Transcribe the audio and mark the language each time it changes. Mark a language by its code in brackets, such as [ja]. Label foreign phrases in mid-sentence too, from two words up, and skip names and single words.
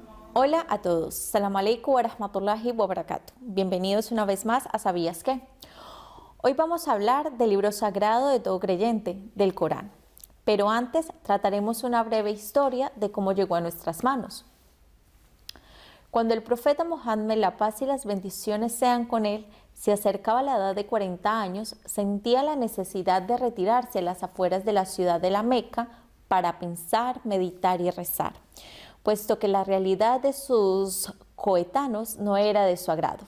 [es] Hola a todos, [ar] السلام عليكم ورحمة الله وبركاته. [es] Bienvenidos una vez más a ¿Sabías qué? Hoy vamos a hablar del libro sagrado de todo creyente, del Corán. Pero antes trataremos una breve historia de cómo llegó a nuestras manos. Cuando el profeta Muhammad, la paz y las bendiciones sean con él, se acercaba a la edad de 40 años, sentía la necesidad de retirarse a las afueras de la ciudad de la Meca para pensar, meditar y rezar, puesto que la realidad de sus coetanos no era de su agrado.